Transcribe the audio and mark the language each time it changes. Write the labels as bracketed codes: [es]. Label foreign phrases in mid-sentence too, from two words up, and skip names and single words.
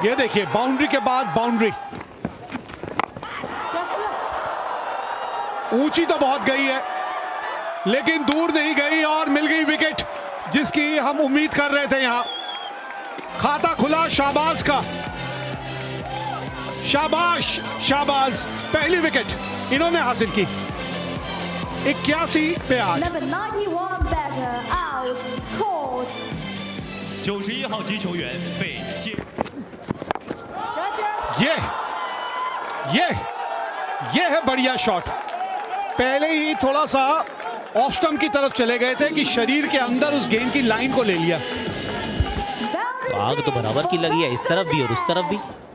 [hi] ये देखिए बाउंड्री के बाद बाउंड्री, ऊंची तो बहुत गई है लेकिन दूर नहीं गई और मिल गई विकेट जिसकी हम उम्मीद कर रहे थे। यहां खाता खुला शाहबाज का। शाबाश शाबाज, पहली विकेट इन्होंने हासिल की। 81 पे 8। [en] Number 91 batter out. Called. [zh] 91 号击球员被接。 [hi] ये है बढ़िया शॉट। पहले ही थोड़ा सा [en] off stump [hi] की तरफ चले गए थे कि शरीर के अंदर उस गेंद की लाइन को ले लिया। [en] Boundary [hi] आग तो बराबर की लगी है, इस तरफ भी और उस तरफ भी।